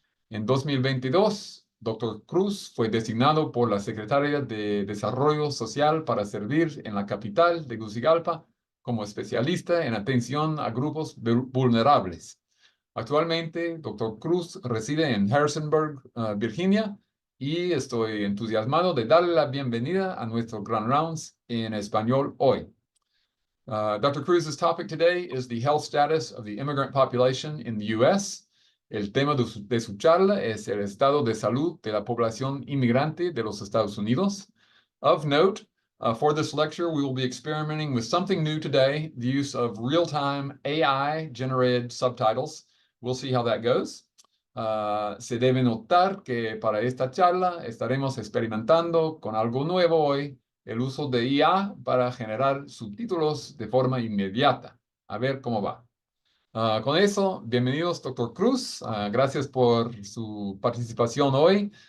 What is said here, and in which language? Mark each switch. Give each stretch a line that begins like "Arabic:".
Spanish: En 2022, Dr. Cruz fue designado por la Secretaría de Desarrollo Social para servir en la capital de Tegucigalpa como especialista en atención a grupos vulnerables. Actualmente, Dr. Cruz reside en Harrisonburg, Virginia, y estoy entusiasmado de darle la bienvenida a nuestro Grand Rounds en español hoy.
English: Dr. Cruz's topic today is the health status of the immigrant population in the U.S.
Spanish: El tema de su charla es el estado de salud de la población inmigrante de los Estados Unidos.
English: Of note, for this lecture, we will be experimenting with something new today, the use of real-time AI-generated subtitles. We'll see how that goes.
Spanish: Se debe notar que para esta charla estaremos experimentando con algo nuevo hoy, el uso de IA para generar subtítulos de forma inmediata. A ver cómo va. Con eso, bienvenidos, Dr. Cruz. Gracias por su participación hoy.